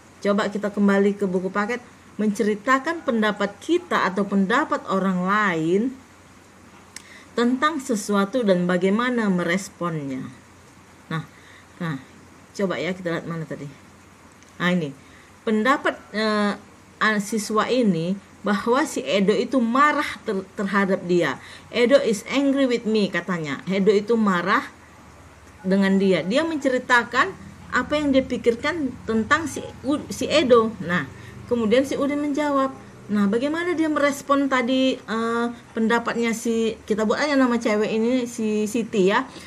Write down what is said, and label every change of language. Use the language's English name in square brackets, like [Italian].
[Indonesian] Coba kita kembali ke buku paket. Menceritakan pendapat kita atau pendapat orang lain tentang sesuatu dan bagaimana meresponnya. Nah, coba ya kita lihat mana tadi. Nah, ini pendapat siswa ini bahwa si Edo itu marah terhadap dia. [English] Edo is angry with me, katanya. [Indonesian] Edo itu marah dengan dia. Dia menceritakan apa yang dia pikirkan tentang si Edo. Nah, kemudian si Udin menjawab. Nah, bagaimana dia merespon tadi pendapatnya kita buat aja nama cewek ini si Siti ya.